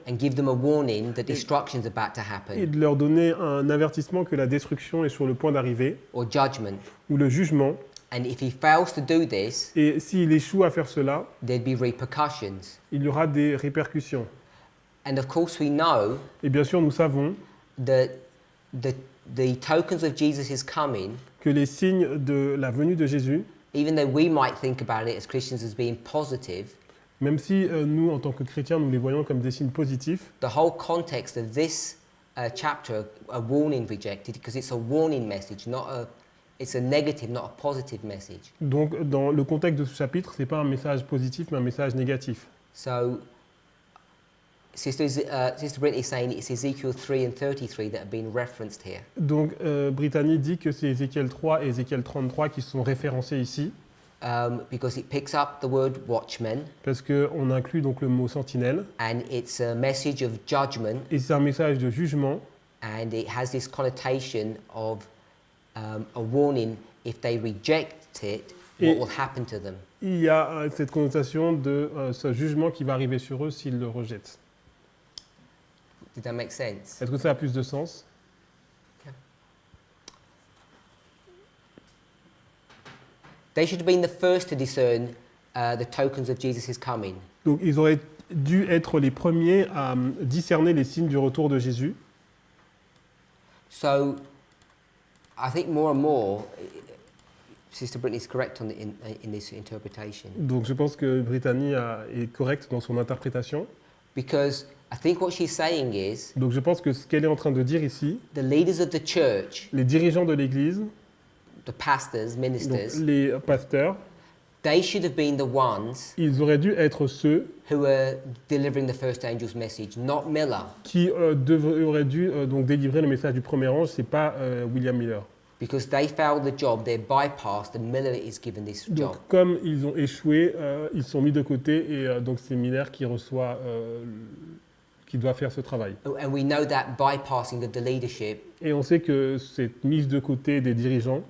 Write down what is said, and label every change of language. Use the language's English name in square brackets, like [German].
[English] and give them a warning that destruction's about to [French] et [English] happen [French] de leur donner un avertissement que la destruction est sur le point d'arriver [English] or judgment. [French] ou le jugement. [English] And if he fails to do this, [French] Et s'il échoue à faire cela, [English] there'd be repercussions. [French] il y aura des répercussions. [English] And of course, we know [French] Et bien sûr, nous savons [English] that the tokens of Jesus' coming, [French] que les signes de la venue de Jésus, [English] even though we might think about it as Christians as being positive, [French] même si nous, en tant que chrétiens, nous les voyons comme des signes positifs, [English] the whole context of this chapter, a warning rejected, because it's a warning message, it's a negative, not a positive message. [French] donc dans le contexte de ce chapitre, ce n'est pas un message positif, mais un message négatif. [English] So, Sister Brittany is saying it's Ezekiel 3 and 33 that have been referenced here. [French] Donc Brittany dit que c'est Ézéchiel 3 et Ézéchiel 33 qui sont référencés ici, [English] Because it picks up the word watchman, [French] parce qu'on inclut donc le mot sentinelle, [English] and it's a message of judgment, [French] et c'est un message de jugement, [English] and it has this connotation of a warning if they reject it, what [French] Et- [English] will happen to them. [French] il y a cette connotation de ce jugement qui va arriver sur eux s'ils le rejettent. [English] Did that make sense? [French] Est-ce que ça a plus de sens? [English] They should have been the first to discern the tokens of Jesus' coming. [French] Donc ils auraient dû être les premiers à discerner les signes du retour de Jésus. [English] So, I think more and more, Sister Brittany is correct in this interpretation. [French] Donc je pense que Brittany est correcte dans son interprétation. [English] Because I think what she's saying is [French] Donc je pense que ce qu'elle est en train de dire ici, [English] the leaders of the church, [French] les dirigeants de l'Église, [English] the pastors, [French] donc [English] ministers, [French] les pasteurs, [English] they should have been the ones [French] ils auraient dû être ceux [English] who were delivering the first angel's message, not Miller. [French] qui auraient dû donc délivrer le message du premier ange, c'est pas William Miller. [English] Because they failed the job, they're bypassed, and Miller is given this [French] Donc [English] job. [French] comme ils ont échoué, ils sont mis de côté et donc c'est Miller qui reçoit, qui doit faire ce travail. [English] And we know that bypassing of the leadership [French] Et on sait que cette mise de côté des dirigeants,